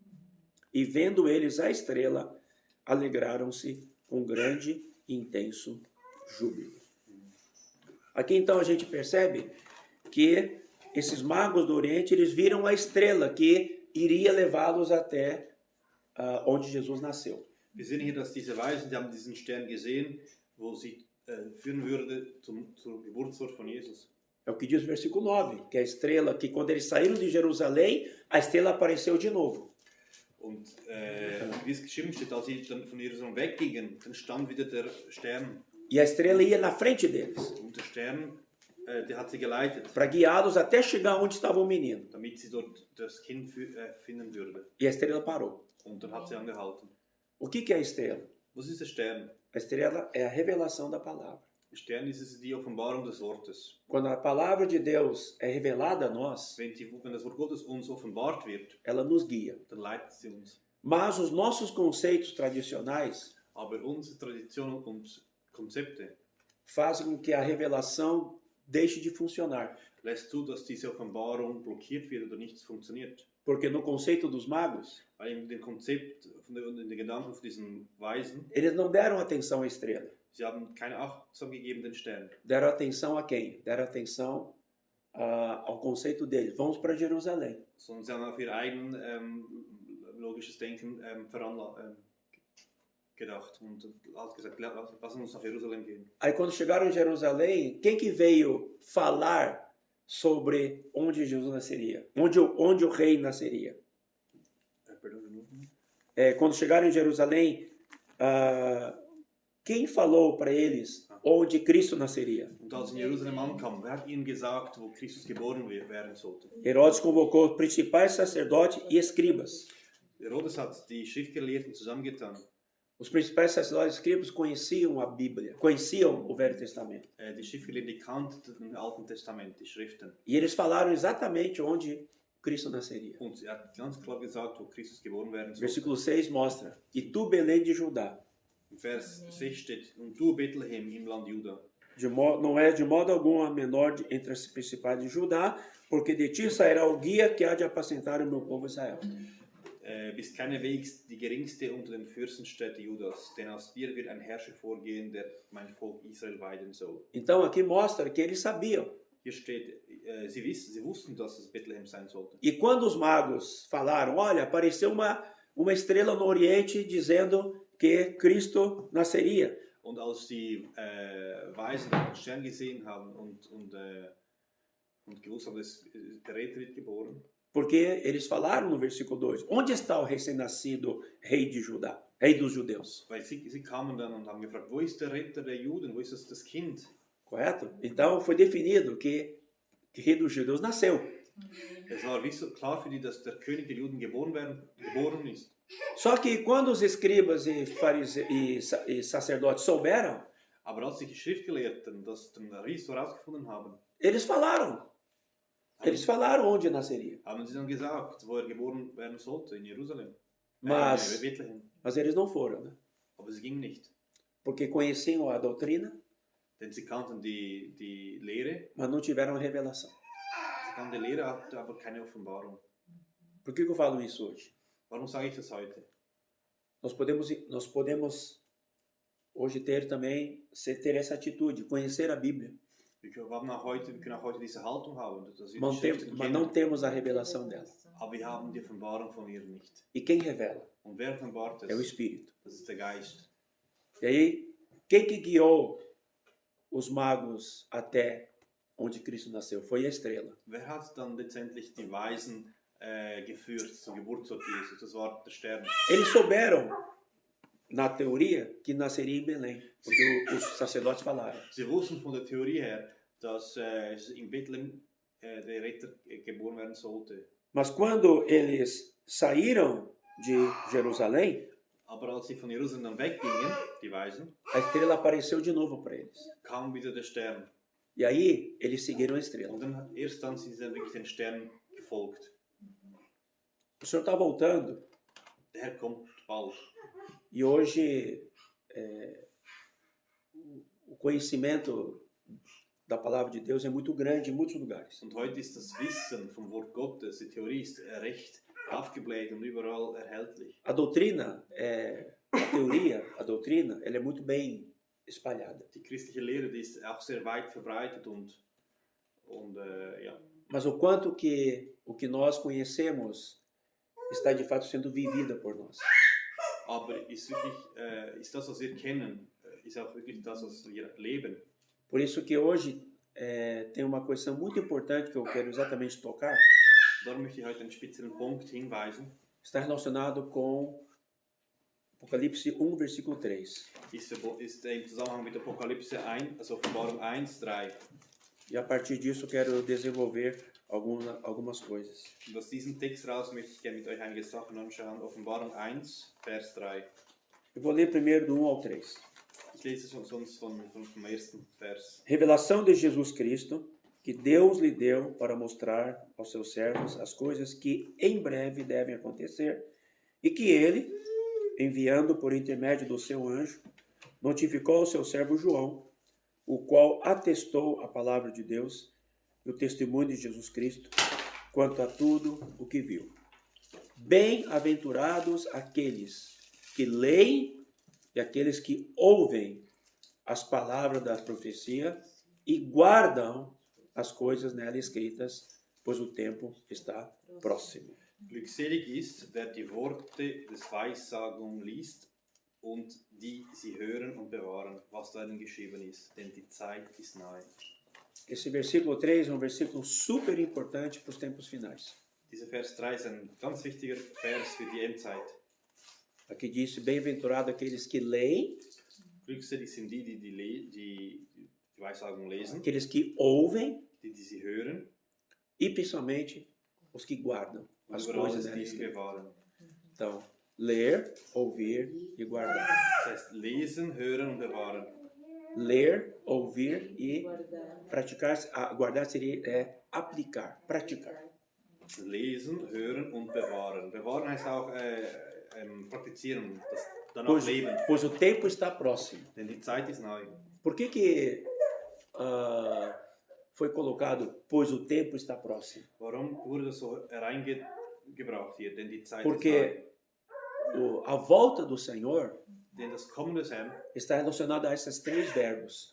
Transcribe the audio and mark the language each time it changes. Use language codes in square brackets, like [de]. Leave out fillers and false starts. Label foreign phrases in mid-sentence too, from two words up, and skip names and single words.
[pt] E vendo eles a estrela, alegraram-se com grande e intenso júbilo. Aqui então a gente percebe que esses magos do Oriente, eles viram a estrela que iria levá-los até onde Jesus nasceu. [de] Wir sehen hier, dass diese Weisen, die haben diesen Stern gesehen, wo sie führen würde zur Geburtsort von Jesus. [pt] É o que diz o versículo 9, que a estrela, que quando eles saíram de Jerusalém, a estrela apareceu de novo. [de] Und wie es geschrieben steht, als sie dann von Jerusalem weggingen, dann stand wieder der Stern. [pt] E a estrela ia na frente deles, [de] Und der Stern, der hat sie geleitet, [pt] para guiá-los até chegar onde estava o menino. [de] damit sie dort das Kind finden würde. [pt] E a estrela parou. [de] Und dann hat sie angehalten. [pt] O que é a estrela? [de] Was ist der Stern? [pt] A estrela é a revelação da palavra. [de] Der Stern ist die Offenbarung des Wortes. [pt] Quando a palavra de Deus é revelada a nós, [de] Wenn das Wort Gottes uns offenbart wird, [pt] ela nos guia. [de] dann leitet sie uns. [pt] Mas os nossos conceitos tradicionais [de] Aber unsere Traditionen und Konzepte [pt] fazem com que a revelação deixe de funcionar. [de] lässt zu, dass diese Offenbarung blockiert wird oder nichts funktioniert. [pt] Porque no conceito dos magos, [de] Weil in dem Konzept, in den Gedanken von diesen Weisen, [pt] eles não deram atenção à estrela. [de] sie haben keine Achtung gegeben den Stern. [pt] Deram atenção a quem? Deram atenção ao conceito deles. Vamos para Jerusalém. [de] Sondern sie haben auf ihr eigen logisches Denken gedacht und hat gesagt, lass uns nach Jerusalem gehen. [pt] Aí quando chegaram em Jerusalém, quem que veio falar sobre onde Jesus nasceria? Onde o rei nasceria? Quando chegaram em Jerusalém, quem falou para eles onde Cristo nasceria? [de] Und als sie in Jerusalem ankamen, wer hat ihnen gesagt, wo Christus geboren werden sollte? [pt] Herodes convocou os principais sacerdotes e escribas. [de] Herodes hat die Schriftgelehrten zusammengetan. [pt] Os principais sacerdotes e escribas conheciam a Bíblia, conheciam o Velho Testamento. [de] Die Schriftgelehrten kannten im Alten Testament, die Schriften. [pt] E eles falaram exatamente onde Cristo nasceria. [de] Und er hat ganz klar gesagt, wo Christus geboren werden sollte. [pt] Versículo 6 mostra: E tu, Belém de Judá, [de] Im Vers 6 steht, und du Bethlehem im Land Juda, [pt] não és de modo algum a menor entre as principais de Judá, porque de ti sairá o guia que há de apacentar o meu povo Israel. [de] bist keineswegs die geringste unter den Fürstenstädten Judas, denn aus dir wird ein Herrscher vorgehen, der mein Volk Israel weiden soll. [pt] Então aqui mostra que eles sabiam. [de] Hier steht, sie wussten, dass es Bethlehem sein sollte. [pt] E quando os magos falaram, olha, apareceu uma estrela no Oriente dizendo que Cristo nasceria. [de] Und als die Weisen den Stern gesehen haben und gewusst haben, dass der Retter wird geboren, [pt] Porque eles falaram no versículo 2, onde está o recém-nascido rei de Judá, rei dos judeus? [de] weil sie kamen dann und haben gefragt, wo ist der Retter der Juden, wo ist das Kind? [pt] Correto? Então foi definido que rei dos judeus nasceu. [de] Es war wie so klar für die, dass der König der Juden geboren ist. [pt] Só que quando os escribas e sacerdotes souberam, [de] Aber als die Schriftgelehrten das dann herausgefunden haben, [pt] eles falaram. Eles falaram onde nasceria. [de] haben sie dann gesagt, wo geboren werden sollte, in Jerusalem. [pt] Mas, [de] Bethlehem. [pt] mas eles não foram, né? [de] Aber sie gingen nicht. [pt] Porque conheciam a doutrina, [de] Denn sie kannten die Lehre, [pt] mas não tiveram a revelação. [de] sie propagande Lehre hat aber keine Offenbarung. [pt] Por que eu falo isso hoje? [de] Warum sage ich das heute? [pt] Nós podemos hoje ter essa atitude, conhecer a Bíblia, [de] Wir können auch heute diese Haltung haben, dass wir die [pt] mas [de] Schriften [pt] mas não [de] kennen, [pt] temos a revelação dela. [de] aber wir haben die Offenbarung von ihr nicht. [pt] E quem revela? [de] Und wer offenbart [pt] É o [de] es? [pt] Espírito. [de] Das ist der Geist. [pt] E aí, quem que guiou os magos até onde Cristo nasceu? Foi a estrela. [de] Wer hat dann letztendlich die Weisen geführt zum Geburtsort Jesus? Das war der Stern. [pt] Eles souberam, na teoria, que nasceria em Belém, porque os sacerdotes falaram. [de] Sie wussten von der Theorie her, dass in Bethlehem der Retter geboren werden sollte. [pt] Mas quando eles saíram de Jerusalém, [de] Aber als sie von Jerusalem weggingen, die Weisen, [pt] a estrela apareceu de novo para eles. [de] kam wieder der Stern. [pt] E aí, eles seguiram a estrela. [de] Und erst dann sind sie dann wirklich den Stern gefolgt. [pt] O Senhor está voltando [de] Der Herr kommt bald. [pt] e hoje o conhecimento da palavra de Deus é muito grande em muitos lugares. [de] Und heute ist das Wissen vom Wort Gottes, die Theorie ist recht aufgebläht und überall erhältlich. [pt] A doutrina, a doutrina, ela é muito bem espalhada. [de] Die christliche Lehre, die ist auch sehr weit verbreitet und ja. [pt] Mas o quanto que o que nós conhecemos está de fato sendo vivida por nós. [de] Aber ist das, was wir kennen, ist auch wirklich das, was wir leben. [pt] Por isso que hoje tem uma questão muito importante que eu quero exatamente tocar. [de] Darum möchte ich heute einen speziellen Punkt hinweisen. [pt] Está relacionado com Apocalipse 1, versículo 3. [de] Ist im Zusammenhang mit Apokalypse 1, also Offenbarung 1, 3. [pt] E a partir disso eu quero desenvolver algumas coisas. [de] Und aus diesem Text raus möchte ich gerne mit euch einige Sachen anschauen. Offenbarung 1, Vers 3. [pt] Eu vou ler primeiro do 1 ao 3. [de] Ich lese sonst vom ersten Vers. [pt] Revelação de Jesus Cristo, que Deus lhe deu para mostrar aos seus servos as coisas que em breve devem acontecer, e que ele, enviando por intermédio do seu anjo, notificou ao seu servo João, o qual atestou a palavra de Deus e o testemunho de Jesus Cristo quanto a tudo o que viu. Bem-aventurados aqueles que leem e aqueles que ouvem as palavras da profecia e guardam as coisas nela escritas, pois o tempo está próximo. [de] Glückselig ist, der die Worte des Weissagung liest und die sie hören und bewahren, was darin geschrieben ist, denn die Zeit ist nahe. [pt] Esse versículo 3 é um versículo super importante para os tempos finais. [de] Dieser Vers 3 ist ein ganz wichtiger Vers für die Endzeit. [pt] Aqui diz, bem-aventurado aqueles que leem, [de] Glückselig sind die Weissagung lesen, [pt] aqueles que ouvem [de] die sie hören [pt] e principalmente os que guardam [de] und [pt] as [de] über [pt] coisas [de] alles [pt] nela [de] die [pt] escritas. [de] bewahren. [pt] Então, ler, ouvir e guardar. [de] Das heißt, lesen, hören und bewahren. [pt] Ler, ouvir e praticar. Guardar seria aplicar, praticar. [de] Lesen, hören und bewahren. Bewahren heißt auch praktizieren, das danach leben. [pt] Pois o tempo está próximo. [de] Denn die Zeit ist nahe. [pt] Por que foi colocado, pois o tempo está próximo? [de] Warum wurde das so reingebracht hier? Denn die Zeit ist nahe. [pt] Porque a volta do Senhor [de] Denn das Kommen des Herrn [pt] está relacionado a esses três verbos: